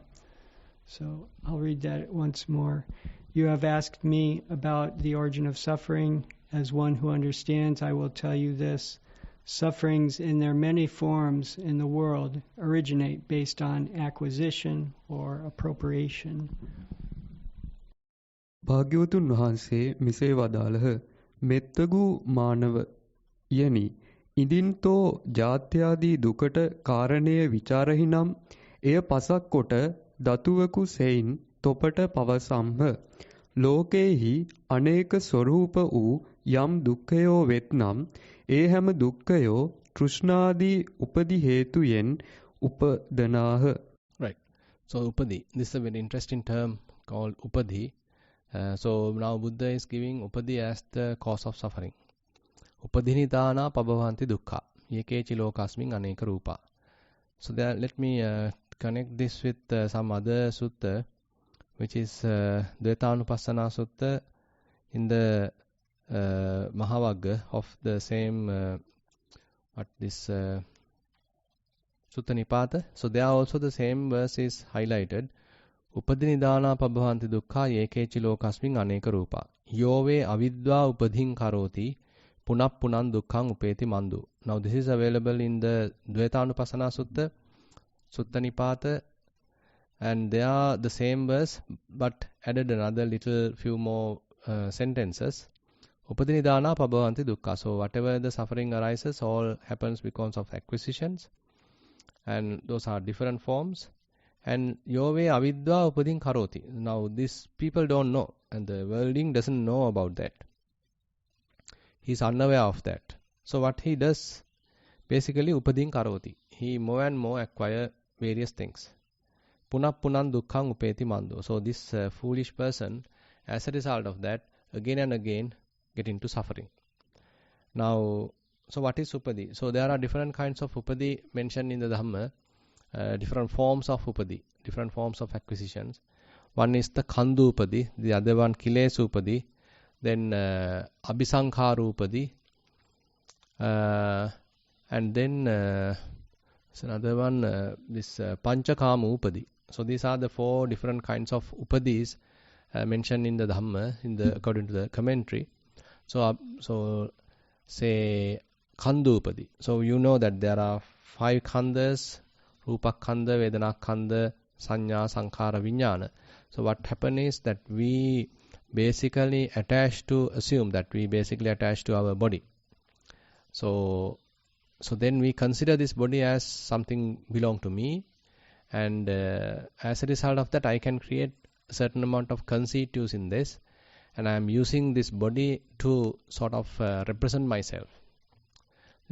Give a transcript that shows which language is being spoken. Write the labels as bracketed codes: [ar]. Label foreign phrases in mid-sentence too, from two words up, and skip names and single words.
[en] So I'll read that once more. You have asked me about the origin of suffering. As one who understands, I will tell you this. Sufferings in their many forms in the world originate based on acquisition or appropriation. [si] භාග්‍යවතුන් වහන්සේ මෙසේ වදාළහ. මෙත්තගු මානව යනි ඉදින්තෝ ජාත්‍යාදී දුකට කාරණය විචාරහිනම් එය පසක් කොට දතුවකු සෙයින් තොපට පවසම්හ. ලෝකේහි අනේක ස්වරූප වූ යම් දුක්ඛයෝ වෙත්නම් ඒ හැම දුක්ඛයෝ තෘෂ්ණාදී උපදි හේතුයෙන් උපදනාහ. [en] Right. So upadi, this is a very interesting term called upadi. So now Buddha is giving upadi as the cause of suffering. [pi] Upadhinidana pabhavanti dukkha yekechi lokasming aneka rupa. [en] So there, let me connect this with some other sutta, which is Dvaitanupassana Sutta in the Mahavagga of the same Sutta Nipata. So there also the same verse is highlighted. [pi] Upadinidana pabhavanti dukkha yekechi lokasming aneka rupa. Yove avidva upadhin karoti punappunan dukkhang upeti mandu. [en] Now this is available in the Dvaitanupassana Sutta, Sutta Nipata, and they are the same verse but added another little few more sentences. [pi] Upadinidana pabhavanti dukkha. [en] So whatever the suffering arises, all happens because of acquisitions, and those are different forms. [pi] And yove avidva upadin karoti. [en] Now these people don't know, and the worldling doesn't know about that. He is unaware of that. So what he does, basically [pi] upadin karoti. [en] He more and more acquire various things. [pi] Punappunan dukkhang upeti mando. [en] So this foolish person, as a result of that, again and again get into suffering. Now, so what is upadi? So there are different kinds of upadi mentioned in the Dhamma, different forms of upadi, different forms of acquisitions. One is the [pi] khandu upadi, [en] the other one [pi] kilesu upadi, [en] then [pi] abhisankharu upadi, [en] and then another one, this [pi] panchakamu upadi. [en] So these are the four different kinds of upadis mentioned in the Dhamma, according to the commentary. So say [pi] khandu upadi. [en] So you know that there are 5 khandas: [pi] rupa khanda, vedana khanda, [en] sanya, sankhara, vijnana. So what happens is that we basically assume that we basically attach to our body. So then we consider this body as something belong to me, and as a result of that I can create a certain amount of conceitues in this, and I am using this body to sort of represent myself.